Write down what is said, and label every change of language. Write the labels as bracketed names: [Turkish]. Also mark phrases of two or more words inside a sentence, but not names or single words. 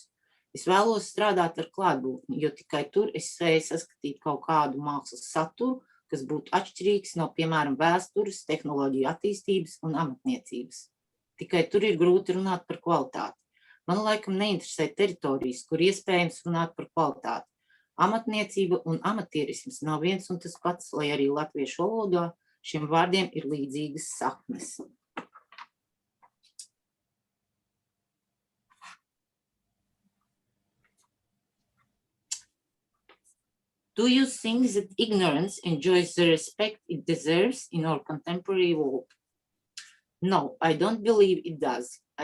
[Latvian] Es vēlos strādāt ar klātbūtni, jo tikai tur es spēju saskatīt kaut kādu mākslas saturu, kas būtu atšķirīgs no, piemēram, vēstures, tehnoloģiju attīstības un amatniecības. Tikai tur ir grūti runāt par kvalitāti. Man laikam neinteresē teritorijas, kur iespējams runāt par kvalitāti. Amatniecība un amatierisms nav viens un tas pats, lai arī latviešu valodā šiem vārdiem ir līdzīgas saknes. [English] Do you think that ignorance enjoys the respect it deserves in our contemporary world? No, I don't believe it does.